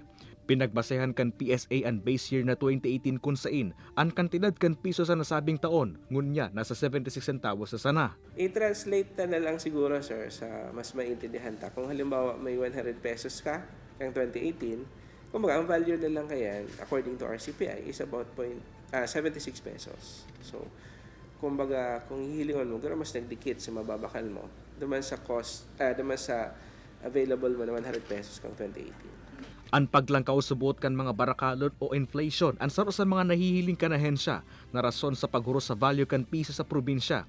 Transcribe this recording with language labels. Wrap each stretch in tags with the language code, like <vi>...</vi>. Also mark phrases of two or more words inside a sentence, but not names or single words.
<bik>Pinagbasehan kan PSA ang base year na 2018 kung sain, ang kantidad kan piso sa nasabing taon, ngunya nasa 76 centavos sa sana. I-translate na lang siguro, sir, sa mas maintindihan ta. Kung halimbawa may 100 pesos ka, kang 2018, kumbaga ang value na lang kayan,</bik> <en>according to our CPI, is about 76 pesos.</en> <bik>So, kumbaga, kung hihilingon mo, gano'n mas nagdikit sa mababakal mo, duman sa cost, duman sa available mo na 100 pesos kang 2018. Ang paglangkaw subot kan mga barakalon o inflation ang saro sa mga nahihiling kanahensya na rason sa paghuro sa value kan piso sa probinsya.</bik>